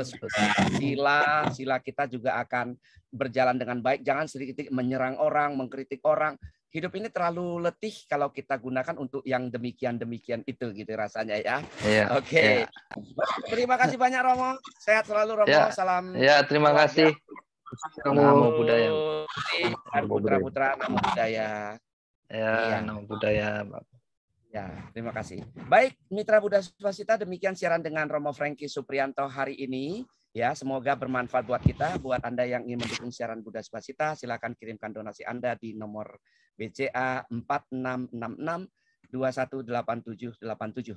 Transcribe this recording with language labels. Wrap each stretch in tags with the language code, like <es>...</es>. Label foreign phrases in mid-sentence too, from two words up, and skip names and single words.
<id>Sila kita juga akan berjalan dengan baik. Jangan sedikit menyerang orang, mengkritik orang. Hidup ini terlalu letih kalau kita gunakan untuk yang demikian itu gitu rasanya ya. Oke. Terima kasih banyak Romo. Sehat selalu Romo. Salam. Ya, terima kasih.</id> <pi>Namo Buddhaya.</pi> <id>Putra-putra</id> <pi>Namo Buddhaya. Ya, Namo Buddhaya.</pi> <id>Ya, terima kasih. Baik, Mitra Buddha Subhasita, demikian siaran dengan Romo Franky Supriyanto hari ini. Ya, semoga bermanfaat buat kita. Buat Anda yang ingin mendukung siaran Buddha Subhasita, silakan kirimkan donasi Anda di nomor BCA 4666218787.</id>